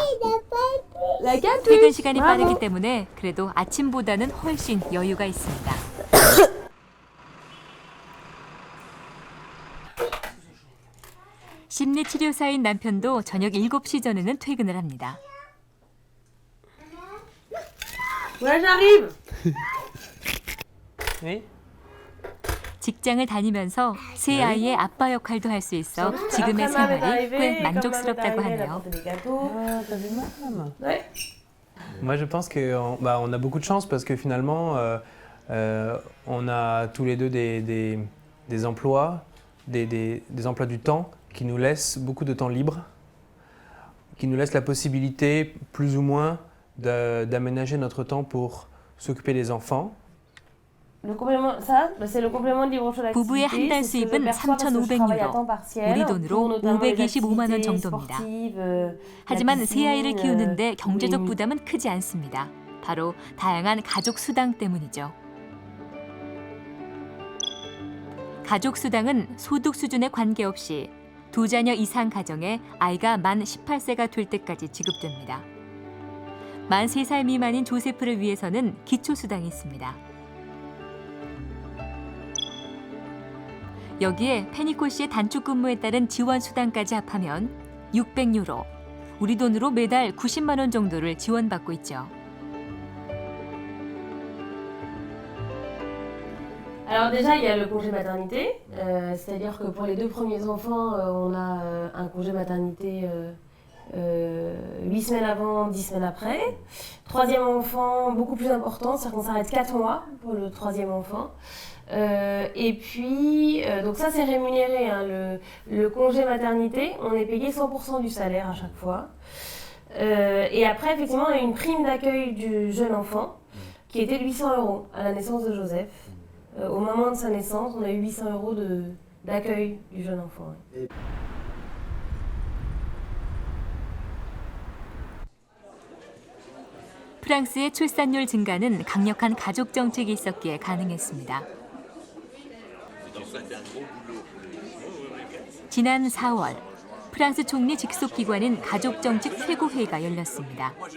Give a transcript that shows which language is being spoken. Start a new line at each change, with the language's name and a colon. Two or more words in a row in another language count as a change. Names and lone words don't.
Korean: 퇴근 시간이 빠르기 때문에 그래도 아침보다는 훨씬 여유가 있습니다. 심리치료사인 남편도 저녁 7시 전에는 퇴근을 합니다.
French: Ouais, j'arrive. Oui.
Korean: 직장을 다니면서 새 아이의 아빠 역할도 할 수 있어 지금의 생활이 꽤 만족스럽다고 하네요.
French: Moi, je pense qu'on on a beaucoup de chance parce que finalement, on a tous les deux des emplois, des emplois du temps qui nous laissent beaucoup de temps libre, qui nous laissent la possibilité, plus ou moins, d'aménager notre temps pour s'occuper des enfants. Le complément, ça, c'est le complément de libre choix d'activité.
Korean: 부부의 한 달 수입은 3,500유로, 우리 돈으로 525만 원 정도입니다. 하지만 새 아이를 키우는데 경제적 부담은 크지 않습니다. 바로 다양한 가족 수당 때문이죠. 가족 수당은 소득 수준에 관계없이 2자녀 이상 가정에 아이가 만 18세가 될 때까지 지급됩니다. 만 3살 미만인 조세프를 위해서는 기초수당이 있습니다. 여기에 페니코 씨의 단축 근무에 따른 지원 수당까지 합하면 600유로, 우리 돈으로 매달 90만 원 정도를 지원받고 있죠.
French: Alors déjà, il y a le congé maternité, c'est-à-dire que pour les 2 premiers enfants, on a un congé maternité 8 semaines avant, 10 semaines après. 3e enfant, beaucoup plus important, c'est-à-dire qu'on s'arrête 4 mois pour le 3e enfant. Et puis, donc ça c'est rémunéré, hein, le congé maternité, on est payé 100% du salaire à chaque fois. Et après, effectivement, on a une prime d'accueil du jeune enfant qui était de 800 € à la naissance de Joseph. Au moment de sa naissance, on a eu 800 € d'accueil du jeune enfant. Ouais.
Korean: 프랑스의 출산율 증가는 강력한 가족 정책이 있었기에 가능했습니다. 지난 4월, 프랑스 총리 직속 기관인 가족정책 최고회의가 열렸습니다.